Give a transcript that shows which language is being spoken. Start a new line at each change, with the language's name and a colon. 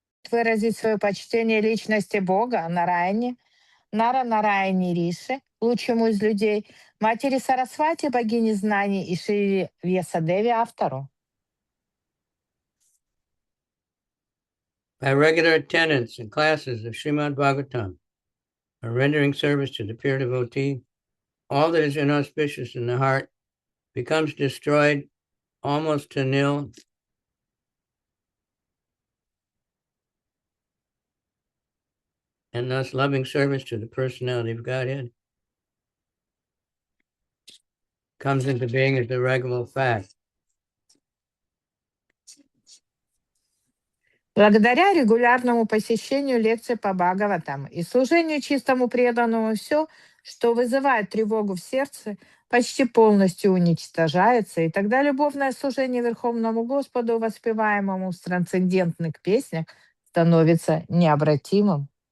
Russian: Выразить свое почтение личности Бога, Нараяне, Нараяне Риши, лучшему из людей, матери Сарасвати, богини знаний, и Шри Вьясадеви, автору.
English: By regular attendance in classes of Srimad Bhagavatam, or rendering service to the pure devotee, all that is inauspicious in the heart becomes destroyed almost to nil, and thus loving service to the personality of Godhead comes into being as a regular fact.
Russian: Благодаря регулярному посещению лекций по Бхагаватам и служению чистому преданному, все, что вызывает тревогу в сердце, почти полностью уничтожается, и тогда любовное служение Верховному Господу, воспеваемому в трансцендентных песнях, становится необратимым.